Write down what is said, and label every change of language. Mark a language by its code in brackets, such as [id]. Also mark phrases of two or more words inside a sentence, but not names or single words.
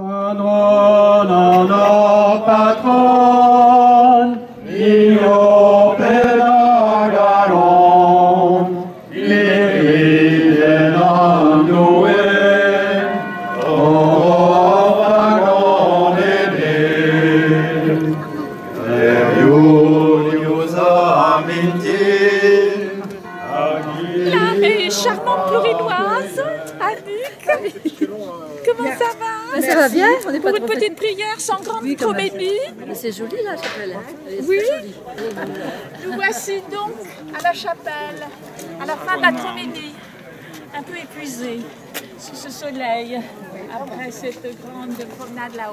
[fr] Nono patron, io pedagaron, liride non due, o vagonene, Iulius amintin. La charmante plurinoise, Annick. Comment ça va? Ça va bien, on est pas Pour une trop petite prière sans grande comédie. C'est joli la chapelle. Hein. Oui. Nous voici donc à la chapelle, à la fin de la comédie, un peu épuisés sous ce soleil, après cette grande promenade là-haut.